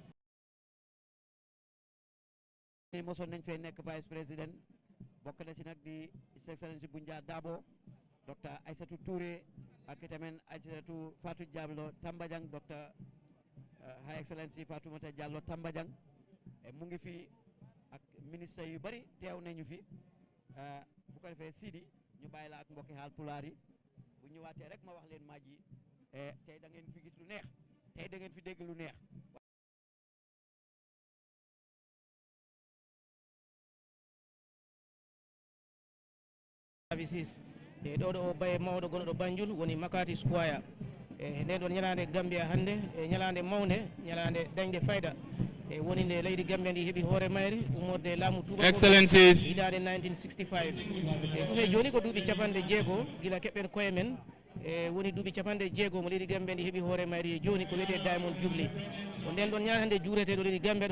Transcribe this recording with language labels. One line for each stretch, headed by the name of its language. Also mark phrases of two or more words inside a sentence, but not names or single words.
Wolof: mosoon nañ fee nekk
French: vice président
Wolof: bokk na si nag di
English: His Excellency
Wolof: Bunja Dabo Dr Aïssatou Touré ak tamit Aïssatou Fatou Diallo Tambajang Dr
English: High Excellency
Wolof: Fatoumata Diallo Tambajang mu ngi fi ak ministre yu bari teew nañu fi bu ko defee Sidi ñu bàyyi la ak mbokki Haalpulaar yi bu ñëwaatee rek ma wax leen maaj yi tey da ngeen fi gis lu neex tey da ngeen fi dégg lu neex
Fula: services ɗo ɗo baye mawɗo gonɗo Banjul woni Makati Square nden ɗon ñalande Gambia hannde ñalande mawde ñalande dañde fayda woni nde leydi Gambia ndi heeɓi hoore mayri ummorde laamu Touba
English: Excellencies
Fula: hitande 1965 ɗum e joni ko duuɓi capanɗe jeego gila keɓɓen koye men woni duuɓi capanɗe jeego mo leydi Gambia ndi heeɓi hoore mayri e joni ko wiyete Diamond Jubilee ko nden ɗon ñaade hannde juureteɗo leydi Gambia ɗo